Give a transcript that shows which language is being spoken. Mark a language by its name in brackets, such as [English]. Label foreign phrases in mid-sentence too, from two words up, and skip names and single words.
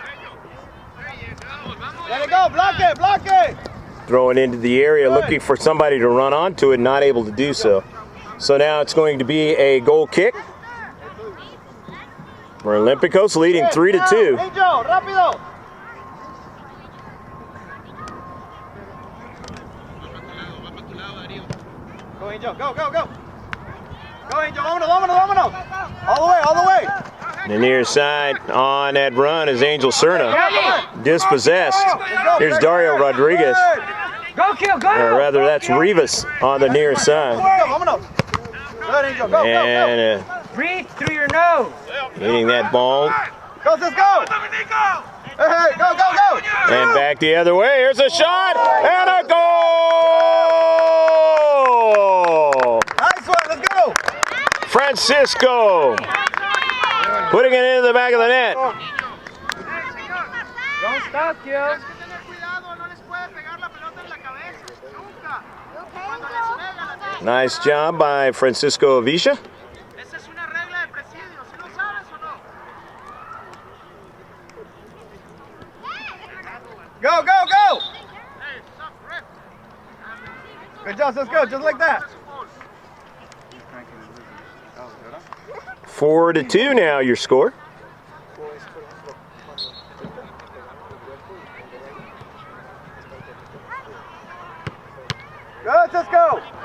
[English] Let it go. Block it. Block it. Throwing into the area, looking for somebody to run onto it, not able to do so. So now it's going to be a goal kick for Olympicos, leading 3-2. Angel, rápido. Go, Angel. Go, go, go. Go, Angel. [Spanish] Vámonos, vámonos, vámonos. [English] All the way, all the way. The near side on that run is Angel Cerna, dispossessed. Here's Dario Rodriguez, Go kill. Go. or rather that's Rivas on the near side. Vámonos. Good, Angel. Go, go, go. And Breathe through your nose. hitting that ball. Go, let's go. Hey, hey, go, go, go. And back the other way. Here's a shot and a goal! Nice one, let's go. Francisco putting it into the back of the net. Don't stop, kill. Nice job by Francisco Avisha. Go, go, go. Good job, let's go, just like that. 4-2 now your score. Good, let's go.